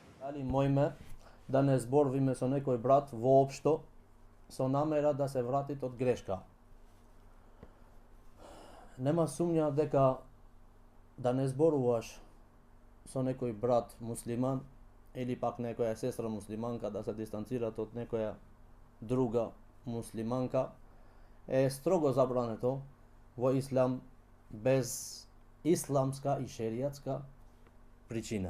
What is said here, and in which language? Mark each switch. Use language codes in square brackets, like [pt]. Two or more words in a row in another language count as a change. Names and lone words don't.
[mk] Али можеме да не зборуваме со некој брат воопшто со намера да се врати од грешка. Нема сомнеж дека да не зборуваш со некој брат муслиман или пак некоја сестра муслиманка да се дистанцират од некоја друга муслиманка е строго забрането во ислам без исламска и шеријатска причина.